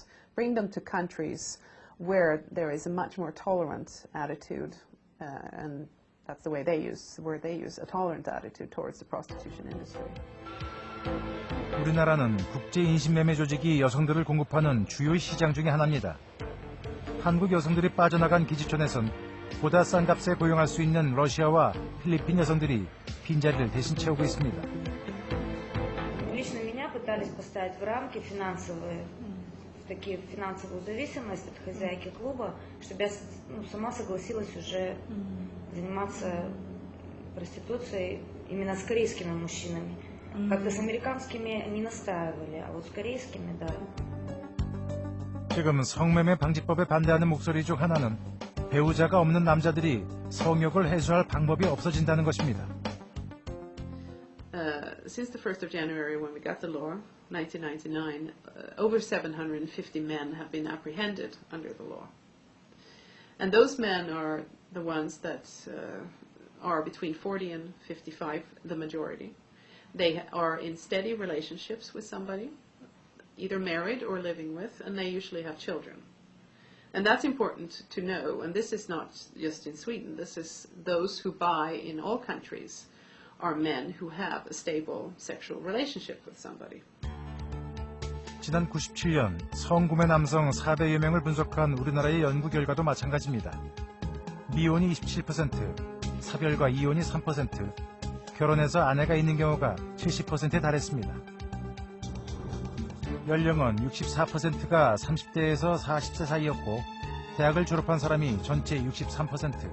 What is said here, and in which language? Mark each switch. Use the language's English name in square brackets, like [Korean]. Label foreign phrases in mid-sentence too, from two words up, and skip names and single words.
[English] Bring them to countries where there is a much more tolerant attitude, and that's the way they use a tolerant attitude towards the prostitution industry. [Korean] 우리나라는 국제 인신매매 조직이 여성들을 공급하는 주요 시장 중에 하나입니다. 한국 여성들이 빠져나간 기지촌에선 보다 싼 값에 고용할 수 있는 러시아와 필리핀 여성들이 빈자리를 대신 채우고 있습니다. [Russian] Лично меня пытались поставить в рамки финансовые, такие финансовую зависимость от хозяйки клуба, чтобы я сама согласилась уже заниматься проституцией именно с корейскими мужчинами. Как-то с американскими не настаивали, а вот с корейскими, да. [Korean] 지금 성매매 방지법에 반대하는 목소리 중 하나는 배우자가 없는 남자들이 성욕을 해소할 방법이 없어진다는 것입니다. [English] Since the 1st of January, when we got the law, 1999, over 750 men have been apprehended under the law. And those men are the ones that are between 40 and 55, the majority. They are in steady relationships with somebody, either married or living with, and they usually have children. And that's important to know, and this is not just in Sweden, this is those who buy in all countries are men who have a stable sexual relationship with somebody. [Korean] 지난 97년 성구매 남성 400여 명을 분석한 우리나라의 연구 결과도 마찬가지입니다. 미혼이 27%, 사별과 이혼이 3%, 결혼해서 아내가 있는 경우가 70%에 달했습니다. 연령은 64%가 30대에서 40세 사이였고 대학을 졸업한 사람이 전체 63%.